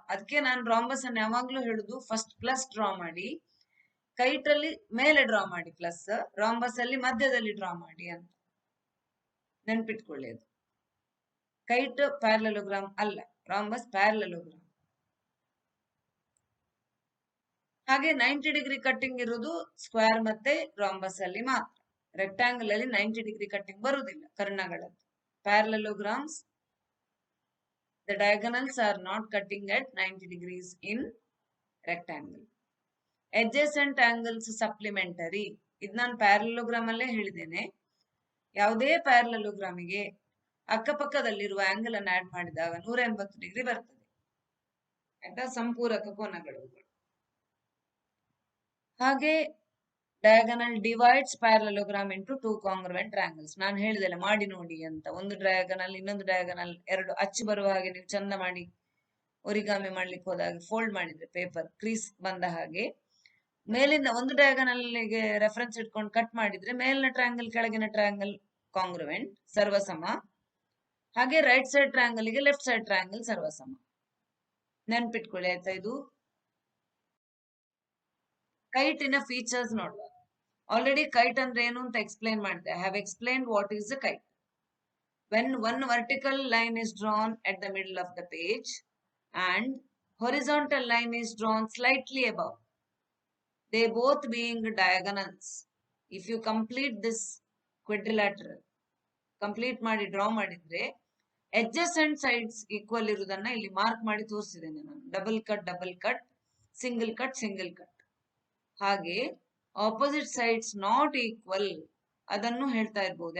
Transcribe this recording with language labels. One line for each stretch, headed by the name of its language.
Kannada: ಅದಕ್ಕೆ ನಾನು ರಾಂಬಸ್ ಅನ್ನು ಯಾವಾಗ್ಲೂ ಹೇಳುದು, ಫಸ್ಟ್ ಪ್ಲಸ್ ಡ್ರಾ ಮಾಡಿ, ಕೈಟ್ ಅಲ್ಲಿ ಮೇಲೆ ಡ್ರಾ ಮಾಡಿ ಪ್ಲಸ್, ರಾಂಬಸ್ ಅಲ್ಲಿ ಮಧ್ಯದಲ್ಲಿ ಡ್ರಾ ಮಾಡಿ ಅಂತ ನೆನ್ಪಿಟ್ಕೊಳ್ಳಿ. ಅದು ಕೈಟ್ ಪ್ಯಾರಲೋಗ್ರಾಮ್ ಅಲ್ಲ, ರಾಂಬಸ್ ಪ್ಯಾರಲೋಗ್ರಾಮ್. ಹಾಗೆ 90 ಡಿಗ್ರಿ ಕಟ್ಟಿಂಗ್ ಇರುವುದು ಸ್ಕ್ವೇರ್ ಮತ್ತೆ ರಾಂಬಸ್ ಅಲ್ಲಿ ಮಾತ್ರ. ರೆಕ್ಟಾಂಗಲ್ ಅಲ್ಲಿ 90 ಡಿಗ್ರಿ ಕಟ್ಟಿಂಗ್ ಬರುವುದಿಲ್ಲ ಕರ್ಣಗಳದ್ದು.
English: Parallelograms, the diagonals are not cutting at 90 degrees in rectangle. Adjacent angles supplementary.
Kannada: ಇದು ನಾನು ಪ್ಯಾರಲೋಗ್ರಾಮ್ ಅಲ್ಲೇ ಹೇಳಿದ್ದೇನೆ. ಯಾವುದೇ ಪ್ಯಾರಲೋಗ್ರಾಮಿಗೆ ಅಕ್ಕಪಕ್ಕದಲ್ಲಿರುವ ಆಂಗಲ್ ಅನ್ನು ಆಡ್ ಮಾಡಿದಾಗ 180 ಡಿಗ್ರಿ ಬರ್ತದೆ. ಆಯ್ತಾ? ಸಂಪೂರಕ ಕೋನಗಳು.
English: ಹಾಗೆ diagonal divides parallelogram into two congruent triangles.
Kannada: ನಾನು ಹೇಳಿದೆಲ್ಲ ಮಾಡಿ ನೋಡಿ ಅಂತ. ಒಂದು ಡಯಾಗನಲ್ ಇನ್ನೊಂದು ಡಯಾಗನಲ್ ಎರಡು ಅಚ್ಚು ಬರುವ ಹಾಗೆ ನೀವು ಚಂದ ಮಾಡಿ ಒರಿಗಾಮಿ ಮಾಡ್ಲಿಕ್ಕೆ ಹೋದಾಗ ಫೋಲ್ಡ್ ಮಾಡಿದ್ರೆ ಪೇಪರ್ ಕ್ರೀಸ್ ಬಂದ ಹಾಗೆ, ಮೇಲಿಂದ ಒಂದು ಡಯಾಗನಲ್ಗೆ ರೆಫರೆನ್ಸ್ ಇಟ್ಕೊಂಡು ಕಟ್ ಮಾಡಿದ್ರೆ ಮೇಲಿನ ಟ್ರಯಾಂಗಲ್ ಕೆಳಗಿನ ಟ್ರಯಾಂಗಲ್ ಕಾಂಗ್ರುವೆಂಟ್, ಸರ್ವಸಮ. ಹಾಗೆ ರೈಟ್ ಸೈಡ್ ಟ್ರಯಾಂಗಲ್ ಗೆ ಲೆಫ್ಟ್ ಸೈಡ್ ಟ್ರಯಾಂಗಲ್ ಸರ್ವಸಮ. ನೆನ್ಪಿಟ್ಕೊಳ್ಳಿ ಆಯ್ತಾ? ಇದು ಕೈಟಿನ ಫೀಚರ್ಸ್ ನೋಡುವ. ಆಲ್ರೆಡಿ ಕೈಟ್ ಅಂದ್ರೆ ಏನು ಅಂತ ಎಕ್ಸ್ಪ್ಲೈನ್ ಮಾಡಿದೆ.
English: I have explained what is a kite. When one vertical line is drawn at the middle of the page and horizontal line is drawn slightly above, they both being diagonals. If you complete this quadrilateral,
Kannada: complete ಮಾಡಿ draw ಮಾಡಿದ್ರೆ adjacent sides equal ಇರುವುದನ್ನ ಇಲ್ಲಿ mark ಮಾಡಿ ತೋರಿಸಿದ್ದೇನೆ ನಾನು. Double cut single cut. ಹಾಗೆ
English: opposite sides not equal
Kannada: ಅದನ್ನು ಹೇಳ್ತಾ ಇರ್ಬೋದು.